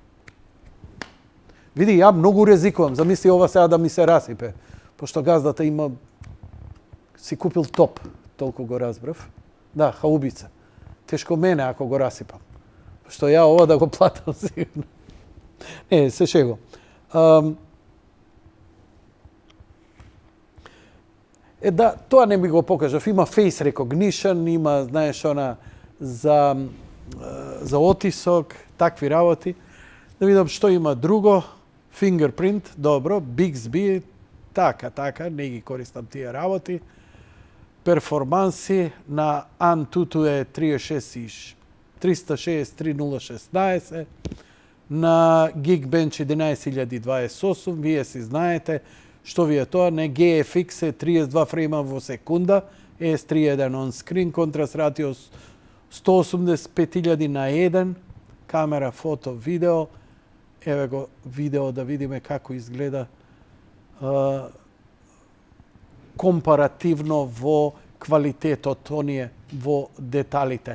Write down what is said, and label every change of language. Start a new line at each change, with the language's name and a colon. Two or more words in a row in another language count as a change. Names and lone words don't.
Macedonian: Види, ја многу ризикувам, замисли ова сега да ми се расипе, пошто газдата си купил топ, толку го разбрав. Да, хаубица. Тешко мене ако го расипам. Пошто ја ова да го платам сигурно. Не, се шего. Да, тоа не ми го покажав. Има
English: face recognition,
Macedonian: има, знаеш, она за отисок, такви работи. Да видам што има друго. Fingerprint, добро. Bixby, така, не ги користам тие работи. Перформанси на Antutu е 363.016. На Geekbench 11028, вие си знаете што ви е тоа, не GFX е 32 фрейма во секунда,
English: S31 on screen, contrast ratio
Macedonian: 185.000 на 1, камера, фото, видео. Еве го видео да видиме како изгледа компаративно во квалитетот, оние во деталите.